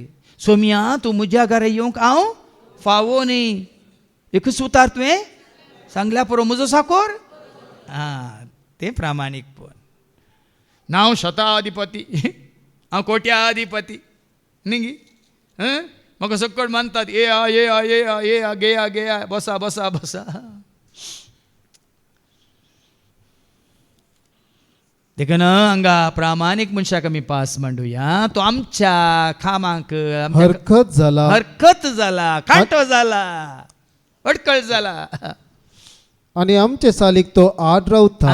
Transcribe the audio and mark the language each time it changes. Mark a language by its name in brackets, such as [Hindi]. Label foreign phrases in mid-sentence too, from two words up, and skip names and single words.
[Konkani] सोम्या तूं म्हज्या घरा येवंक हांव फावो न्ही. एकूच उतार तुवें सांगल्या पुरो म्हजो साकोर. तें प्रामाणीकपण. नांव शताधिपती, हांव कोट्याधिपती न्ही गी. म्हाका सकट मानतात, ये आ ये आ ये आ ये आ गे आ गे आ, बसा बसा बसा. देखून हांगा प्रामाणीक मनशाक आमी पास मांडुया. तो आमच्या खामांक हरकत जाला, हरकत जाला, कांटो जाला, अडकळ जाला. आणि आमचे सालीक तो आड रावता.